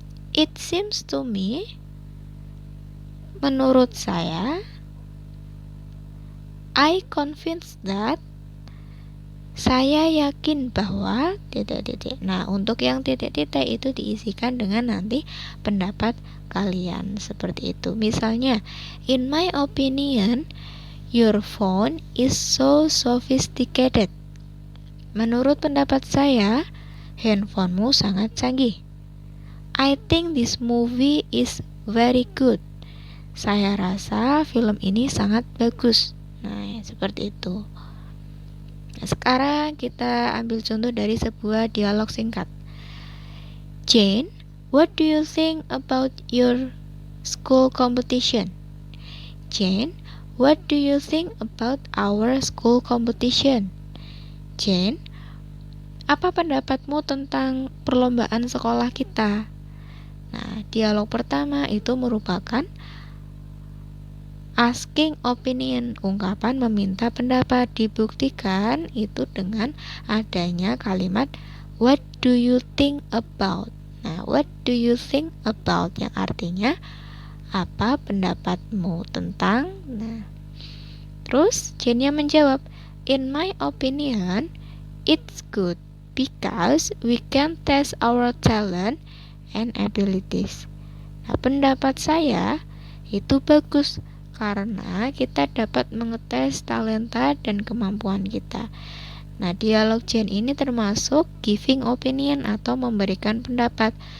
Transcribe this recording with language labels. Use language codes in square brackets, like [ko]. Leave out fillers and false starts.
[en] It seems to me, [id] menurut saya. [en] I convinced that, [id] Saya yakin bahwa titik-titik. Nah, untuk yang titik-titik itu diisikan dengan nanti pendapat kalian seperti itu. Misalnya, [en] in my opinion, your phone is so sophisticated. [id] Menurut pendapat saya, handphonemu sangat canggih. [en] I think this movie is very good. [id] Saya rasa film ini sangat bagus. Nah, seperti itu. Nah, sekarang kita ambil contoh dari sebuah dialog singkat. [en] Jane, what do you think about your school competition? Jane, what do you think about our school competition? [id] Jane, apa pendapatmu tentang perlombaan sekolah kita? Nah, dialog pertama itu merupakan [en] asking opinion, [id] ungkapan meminta pendapat. Dibuktikan itu dengan adanya kalimat [en] what do you think about. [id] Nah, [en] what do you think about [id] yang artinya apa pendapatmu tentang. Nah, terus Jenya menjawab, [en] in my opinion it's good because we can test our talent and abilities. [id] Nah, pendapat saya itu bagus karena kita dapat mengetes talenta dan kemampuan kita. Nah, dialog Jane ini termasuk [en] giving opinion [id] atau memberikan pendapat.